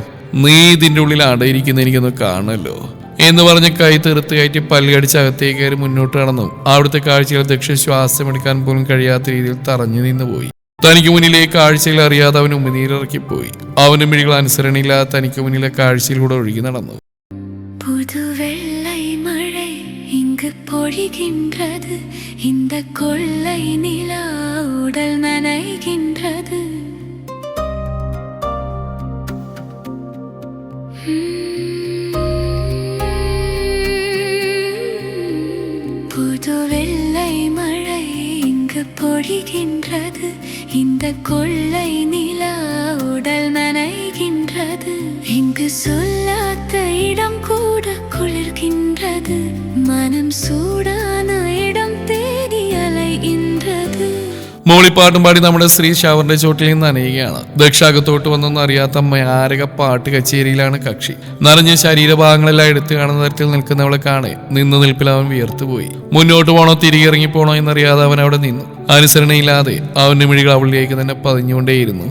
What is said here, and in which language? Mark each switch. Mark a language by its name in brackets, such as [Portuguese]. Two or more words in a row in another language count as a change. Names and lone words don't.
[Malayalam] നീ ഇതിൻ്റെ ഉള്ളിൽ അടയിരിക്കുന്ന എനിക്കൊന്ന് കാണല്ലോ എന്ന് പറഞ്ഞ് കൈ തെറുത്ത് കയറ്റി പല്ലുകടിച്ച് അകത്തേക്ക് കയറി മുന്നോട്ട് നടന്നു. അവിടുത്തെ കാഴ്ചകൾ ദക്ഷ ശ്വാസമെടുക്കാൻ പോലും കഴിയാത്ത രീതിയിൽ തറഞ്ഞു നിന്നുപോയി. തനിക്ക് മുന്നിലെ കാഴ്ചയിൽ അറിയാതെ അവൻ ഉമിനീരിറക്കിപ്പോയി. അവന്റെ മിഴികൾ അനുസരണയില്ലാതെ തനിക്ക് മുന്നിലെ കാഴ്ചയിലൂടെ ഒഴുകി നടന്നു. [Tamil] புதுவெள்ளை மழை இங்கு பொழிகின்றது, இந்த கொள்ளை நிலா உடல் நனைகின்றது. புதுவெள்ளை மழை இங்கு பொழிகின்றது, இந்த கொள்ளை நிலா உடல் நனைகின்றது. இங்கு சொல்லாத இடம் கூட குளிர்கின்றது, மனம் சூடான இடம் தேடி அலைகின்றது. [Malayalam] മോളിപ്പാട്ടും പാടി നമ്മുടെ സ്ത്രീ ഷവറിന്റെ ചോട്ടിൽ നിന്ന് നനയുകയാണ്. ദക്ഷാകത്തോട്ട് വന്നൊന്നും അറിയാത്ത മാരക പാട്ട് കച്ചേരിയിലാണ് കക്ഷി. നിറഞ്ഞ ശരീരഭാഗങ്ങളെല്ലാം എടുത്തു കാണുന്ന തരത്തിൽ നിൽക്കുന്നവളെ കാണെ നിന്ന് നിൽപ്പിൽ അവൻ വിയർത്തുപോയി. മുന്നോട്ട് പോണോ തിരികെ ഇറങ്ങിപ്പോണോ എന്നറിയാതെ അവൻ അവിടെ നിന്നു. അനുസരണയില്ലാതെ അവന്റെ മിഴികൾ അവളിലേക്ക് തന്നെ പതിഞ്ഞുകൊണ്ടേയിരുന്നു.